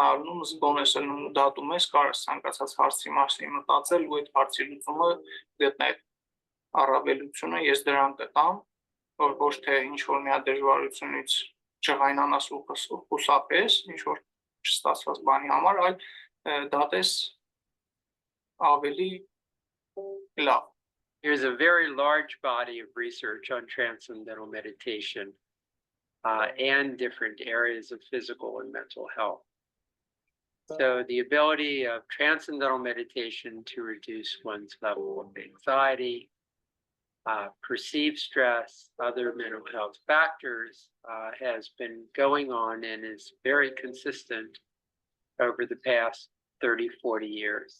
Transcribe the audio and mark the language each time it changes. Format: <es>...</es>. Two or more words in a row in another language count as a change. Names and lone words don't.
<hy>առնում, զգոն ես ելնում ու դատում ես, կարես ցանկացած հարցի մասին մտածել ու այդ հարցի լուծումը գտնել։ Առավելությունը ես դրան գտամ, որ ոչ թե ինչ որ մի հատ դժվարությունից չղայնանաս ու խուսափես, ինչ որ չստացված բանի համար, այլ դատես ավելի լավ։</hy> <en>There's a very large body of research on transcendental meditation and different areas of physical and mental health. So the ability of transcendental meditation to reduce one's level of anxiety, perceived stress, other mental health factors has been going on and is very consistent over the past 30, 40 years.</en>